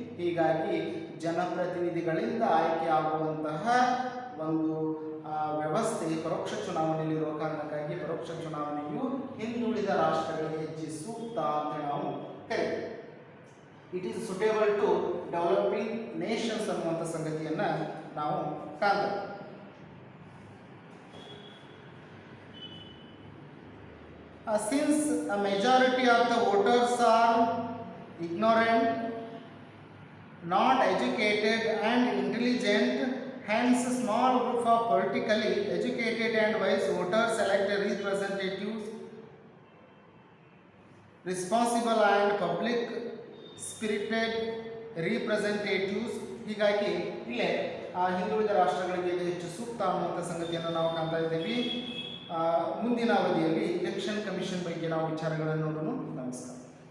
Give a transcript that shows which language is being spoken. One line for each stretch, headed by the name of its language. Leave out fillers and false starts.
Kannada: ಹೀಗಾಗಿ ಜನಪ್ರತಿನಿಧಿಗಳಿಂದ ಆಯ್ಕೆ ಆಗುವಂತಹ ಒಂದು ವ್ಯವಸ್ಥೆ ಪರೋಕ್ಷ ಚುನಾವಣೆಯಲ್ಲಿರುವ ಕಾರಣಕ್ಕಾಗಿ ಪರೋಕ್ಷ ಚುನಾವಣೆಯು ಹಿಂದುಳಿದ ರಾಷ್ಟ್ರಗಳಿಗೆ ಹೆಚ್ಚು ಸೂಕ್ತ ಅಂತ ನಾವು ಕರೀತೀವಿ.
English: it is suitable to developing nations
Kannada: ಅನ್ನುವಂಥ ಸಂಗತಿಯನ್ನು ನಾವು ಕಾಣ್ತೇವೆ.
English: Since a majority of the voters are ignorant, not educated and intelligent, hence a small group of politically educated and wise voters select representatives responsible and public spirited representatives.
Kannada: ಹೀಗಾಗಿ ಇಲ್ಲೇ ಹಿಂದುಳಿದ ರಾಷ್ಟ್ರಗಳಿಗೆ ಹೆಚ್ಚು ಸೂಕ್ತ ಅನ್ನುವಂಥ ಸಂಗತಿಯನ್ನು ನಾವು ಕಾಣ್ತಾ ಇದ್ದೀವಿ. ಮುಂದಿನ ಅವಧಿಯಲ್ಲಿ ಎಲೆಕ್ಷನ್ ಕಮಿಷನ್ ಬಗ್ಗೆ ನಾವು ವಿಚಾರಗಳನ್ನು ನೋಡೋಣ. ನಮಸ್ಕಾರ.